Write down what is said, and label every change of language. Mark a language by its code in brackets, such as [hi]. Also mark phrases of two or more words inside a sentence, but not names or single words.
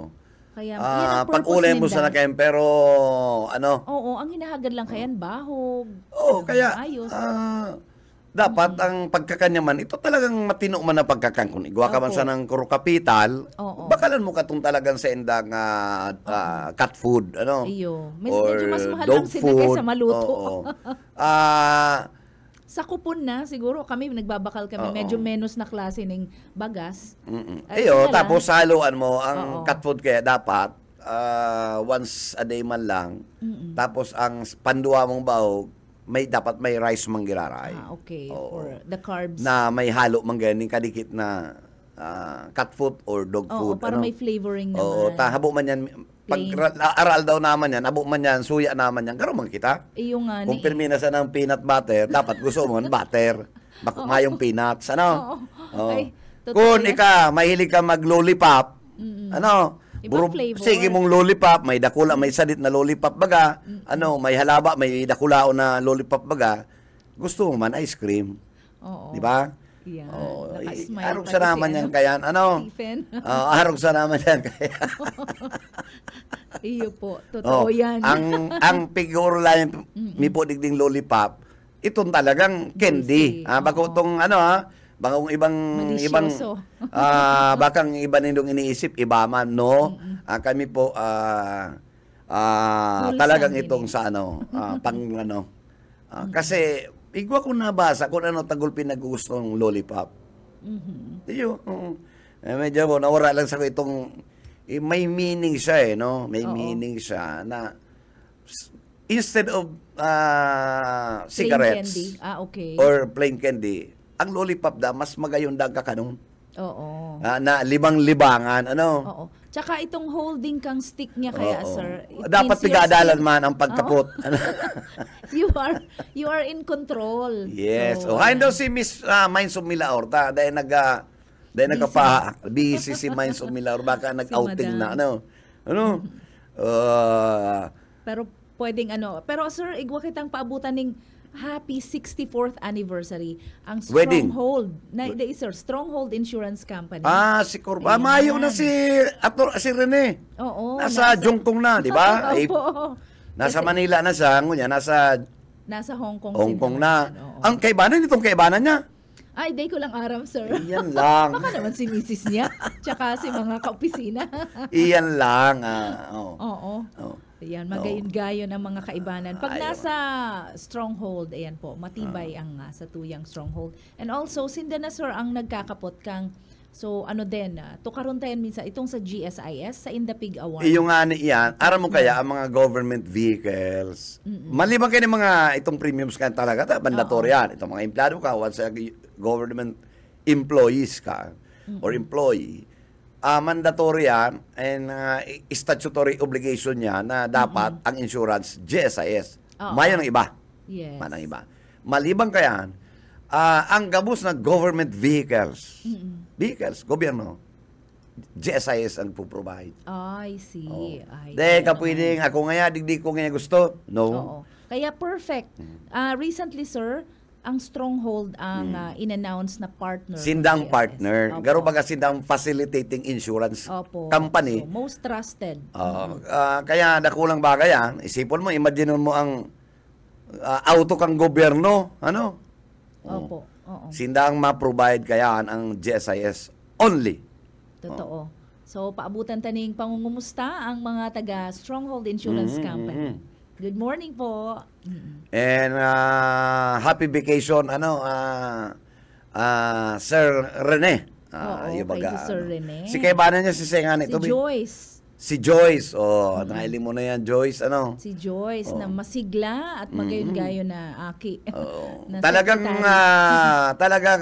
[bik] Kaya, yan ang purpose Pag-ulay mo ninda. sa nakayan, pero, ano, Oo, ang hinahagad lang kayan, bahog. kaya, ayos. dapat ang pagkakanyaman, ito talagang matino man na pagkakan. Kung igawa ka man Opo. sa ng Kuro Capital, Oo. bakalan mo katong talagang sa indang [en] cat food, [bik] ano? Iyo. Or Medyo mas mahal dog lang sila food. kaysa maluto. Oo. Sa kupon na, siguro kami, nagbabakal kami, Oo. medyo menos na klase ng bagas. Iyo, yun na lang. tapos haluan mo, Oo. ang [en] cat food [bik] kaya dapat, [en] once a day [bik] man lang, tapos ang panduwa mong bahog, dapat may rice manggiraray. Okay. Oo. [en] For the carbs. [bik] Na may halo mangganing kadikit na [en] cat food or dog [bik] Oo, food. para may flavoring naman. Oo, habo man yan. Pag aral daw naman yan, habo man yan, suya naman yan. Garo man kita. Yung nga Kung pirmina sa ng peanut butter, dapat gusto mo ng butter. Mayong peanuts, ano? Oo. Ay, totoo Kung yan. mahilig ka mag-lollipop, ano? Ibang flavor. Sige mong lollipop, may dakula, may sadit na lollipop baga, may halaba, may dakulao na lollipop baga, gusto mo man [en] ice cream. [bik] Oo. Di ba? Yan. Oh, Naka-smile arog pa sa kasi, naman yan kaya, ano? Stephen. Arog sa naman yan kaya. Iyo po. Totoo yan. Ang figure lang, may po digding lollipop, itong talagang candy. Juicy. Bako itong, bakang ibang, Malisyoso. bakang iba nindong iniisip, iba man, no? Kami po, talagang din itong sa, pang, kasi, igwa ko nabasa kung ano tagol pinag-gustong lollipop. Iyo, medyo nawara lang sa ko itong, may meaning siya no? May Oo. meaning siya na, [en] instead of Plain cigarettes, candy. Okay. or plain candy, [bik] ang lollipop mas magayon dag ka kanon. Oo. Na libang-libangan, Oo. Tsaka itong holding kang stick niya kaya, Oo. [en] sir. it [bik] Dapat [en] means you're [bik] pigadalan [en] still- [bik] man ang pagkapot. [en] you are in control. Yes. So, [bik] Hain daw si Miss Minds of Milaor ta dahil busy si Minds of Milaor baka nag-outing na Madam. ano. pero pwedeng Pero sir, igwa kitang paabutan ng [en] happy 64th anniversary [bik] ang Wedding. Stronghold. Sir, Stronghold Insurance Company. Si Corba. Ayan. Mayo na si Rene. Oo. Nasa Jongkong na, di ba? Opo. Nasa Kasi Manila na siya, ngunya nasa nasa Hong Kong. Hong si Kong Ma'am. na. Oo. Ang kaibanan nitong kaibanan niya. Ay, day ko lang aram, sir. Iyan lang. Baka naman si misis niya. Tsaka si mga kaopisina. Iyan lang. Oh. Oo. Oh. Ayan, magayon-gayon ang mga kaibanan. Pag Ayun. nasa stronghold, ayan po, matibay ang sa tuyang stronghold. And also, sinda na sir ang nagkakapot kang, so tukaron tayo minsan, itong sa GSIS, sa Indapig Award. Yung nga yan, aram mo kaya ang mga [en] government vehicles, [bik] maliban kayo ng mga itong premiums ka talaga, mandatory yan. Itong mga empleyado ka, [en] once a government employees ka, or employee, mandatory yan, and statutory obligation [bik] niya na dapat ang [en] insurance, GSIS. [bik] Oo. Mayan ang iba. Yes. Man ang iba. Maliban kaya, ang gabos na [en] government vehicles, [bik] gobyerno, GSIS ang puprovide. [en] I see. Ay, [bik] Di ka oo. pwedeng, ako nga, digdi ko nga gusto. No. Oo. Kaya perfect. Recently, sir, ang Stronghold ang in-announce na partner. ng Sindang GSIS. partner. Opo. Garo baga sindang [en] facilitating insurance [bik] Opo. company. [en] So, most trusted. [bik] Kaya dakulang bagay yan. Isipon mo, imagine mo ang auto kang gobyerno. Ano? Opo. Oo. Sindang ma-provide kaya ang GSIS only. Totoo. So, paabutan taning pangungumusta ang mga taga Stronghold Insurance Company. [en] Good morning po. And happy vacation Sir Rene. [bik] Oo, yung kay baga, Sir Rene. Si kaibanan niya si Sengan Si ito. Joyce. Si Joyce. Nailing mo na yan, Joyce. Si Joyce na masigla at magayon-gayon na aki. Na Talagang secretary.